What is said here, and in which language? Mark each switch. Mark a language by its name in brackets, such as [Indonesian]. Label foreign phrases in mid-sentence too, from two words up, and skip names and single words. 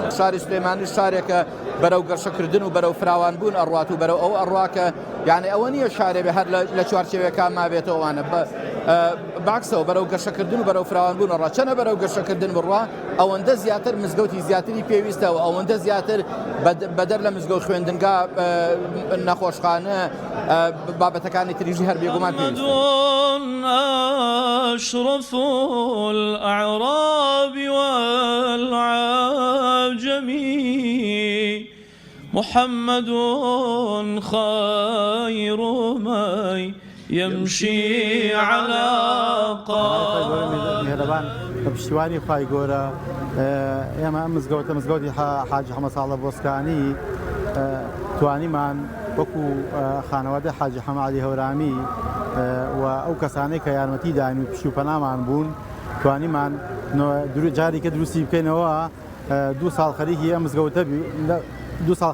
[Central Kurdish] شاری سلێمانی شارێکە بەرەو گەشەکردن و بەرەو فراوان بوون ئەڕوات و بەرەو ئەو ئەڕواکە یعنی ئەوە نییە شارێ بێ هەر لە چوارچێوەکان مابێتەوەوانە باکسەوە بەرەو گەشەکردن و بەرەو فراوان بوون ڕاچەنە بەرەو گەشەکردن بڕوا ئەوەندە زیاتر مزگەوتی زیاتری پێویستەوە ئەوەندە زیاتر بەدەر لە مزگەوت خوێندنگا نەخۆشخانە بابەتەکانی تریژی هەر بێگومان پێویستە. [Arabic] أشرف الأعراب والعجم محمد خير من يمشي على قدم. [Central Kurdish] بشتیوانی خوای گەورە ئێمە ئەم مزگەوتی حاجی حەمەد ساڵح بۆسکانی توانیمان وەکو خانەوادە حاجی حەمادی هەورامی و ئەو کەسانەی کە یارمەتی داین و پشوپەنامان بوون توانیمان جاری کە دروستی بکەینەوە 2 ساڵ خەریکی ئەم مزگەوتە 2 ساڵ